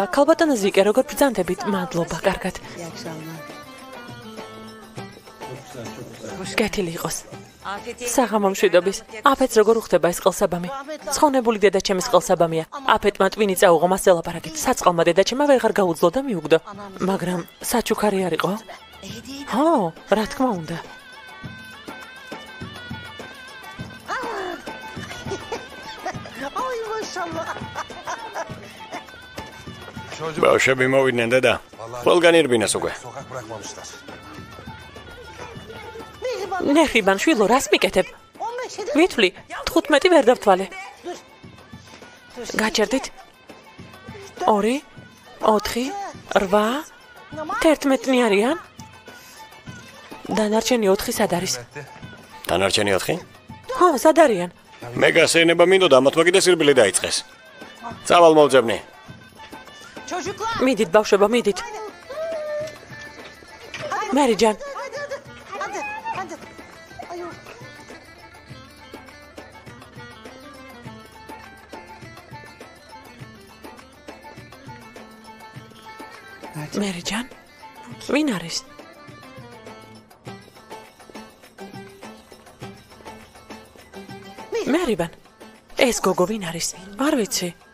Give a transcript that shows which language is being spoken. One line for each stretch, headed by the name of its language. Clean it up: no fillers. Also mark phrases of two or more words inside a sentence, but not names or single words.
Georgian: ქალბატონო ზიკე, როგორ ბრძანდებით? მადლობა, კარგად.
Turkish: İyi akşamlar.
Georgian: კეთილი იყოს. საღამო მშვიდობის. აფეთს როგორ უხდება ეს ყელსაბამი? ცხონებული დედაჩემის ყელსაბამია. აფეთმა ტვინი წაუღო, მას ელაპარაკეთ. საწყალმა დედაჩემა ვეღარ გაუძლო და მიუგდო. მაგრამ საჩუქარი არ იყო? ჰო, რა თქმა უნდა. ბავშვები მოვიდნენ დედა. ყველგან ირბინეს უკვე.
Turkish: Sokak bırakmamışlar.
Georgian: ნეხიბან შვილო, რას მიკეთებ? ვითვლი, 15 ვერ დავთვალე. გაჩერდით? 2, 4, 8, 11 არიან? დანარჩენი 4 სად არის? დანარჩენი 4? ხო, სად არიან? მე გასენება მინდოდა, ამათ მაგიდე სირბილი დაიწყეს. წავალ მოვძებნი.
Turkish: Çocuklar.
Georgian: მიდით ბავშვებო, მიდით. მერიჯან,
Turkish: Hadi. Hadi. Ayol.
Georgian: მერიჯან. ვინ არის? მერიბან. ეს გოგო ვინ არის? არ ვიცი.